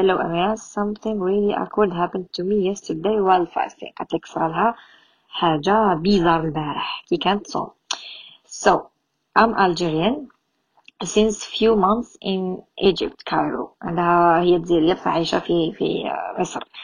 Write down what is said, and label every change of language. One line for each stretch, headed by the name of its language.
English: Hello اميرا، something really awkward happened to me yesterday while fasting.
Arabic: قاتلك صرالها حاجة بيزار البارح كي كانت صوم.
English: So I'm Algerian since few months in Egypt, Cairo.
Arabic: عندها هي تزيد يبقى عايشة في مصر.